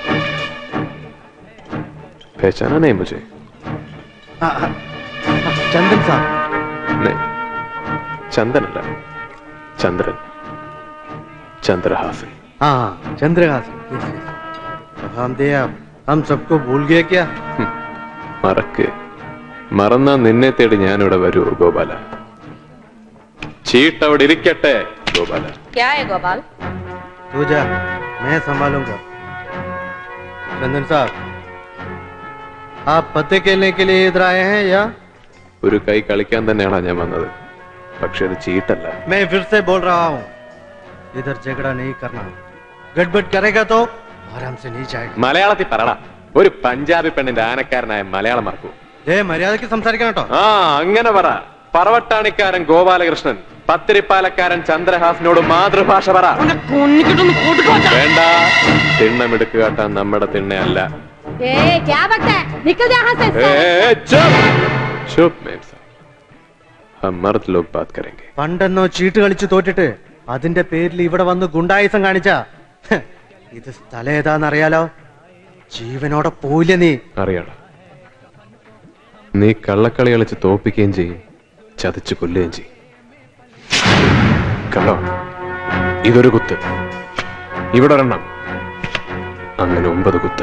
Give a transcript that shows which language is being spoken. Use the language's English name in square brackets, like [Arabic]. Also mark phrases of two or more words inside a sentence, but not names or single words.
[Hindi] पहचाना नहीं मुझे? चंदन साहब। नहीं, चंदन अല്ല, चंद्रन, चंद्रहासन। हाँ चंद्रहासन। हम दे आप, हम सबको भूल गए क्या? [Malayalam] മറക്ക് മറന്നാ നിന്നെ തേടി ഞാനിവിടെ വരൂ ഗോപാല. ചീട്ട് അവിടെ ഇരിക്കട്ടെ ഗോപാല. [Hindi] क्या है गोपाल? तू जा, मैं संभालूंगा। चंदन साहब, आप पत्ते खेलने के लिए इधर आए हैं या? [Malayalam] ഒരു കൈ കളിക്കാൻ തന്നെയാണ് ഞാൻ വന്നത്, പക്ഷെ അത് ചീട്ടല്ല. [Hindi] मैं फिर से बोल रहा हूँ, इधर झगड़ा नहीं करना। गड़बड़ करेगा तो आराम से नहीं जाएगा। [Malayalam] മലയാളത്തിൽ പറടാ. ഒരു പഞ്ചാബി പെണ്ണിന്റെ ആനക്കാരനായ മലയാളം മറക്കൂ. മര്യാദക്ക് സംസാരിക്കണം കേട്ടോ. ആ അങ്ങനെ പറ. പറവട്ടാണിക്കാരൻ ഗോപാലകൃഷ്ണൻ പത്തിരിപ്പാലക്കാരൻ ചന്ദ്രഹാസനോട് മാതൃഭാഷ പറ. വേണ്ട, തിണ്ണമെടുക്ക് കാട്ടാൻ നമ്മുടെ തിണ്ണയല്ല. [Hindi] ए क्या बकता है? निकल जा यहाँ से। चुप मेम साहब, हम मर्द लोग बात करेंगे. [Malayalam] പണ്ടെന്നോ ചീട്ട് കളിച്ച് തോറ്റിട്ട് അതിന്റെ പേരിൽ ഇവിടെ വന്ന് ഗുണ്ടായുസം കാണിച്ച ഇത് സ്ഥലം ഏതാന്നറിയാലോ? ജീവനോടെ പോയില്ല നീ. അറിയാടാ, നീ കള്ളക്കളി കളിച്ച് തോപ്പിക്കുകയും ചെയ്യും, ചതച്ചു കൊല്ലുകയും ചെയ്യും. കണ്ടോ, ഇതൊരു കുത്ത്, ഇവിടെ ഒരെണ്ണം, അങ്ങനെ 9 കുത്ത്.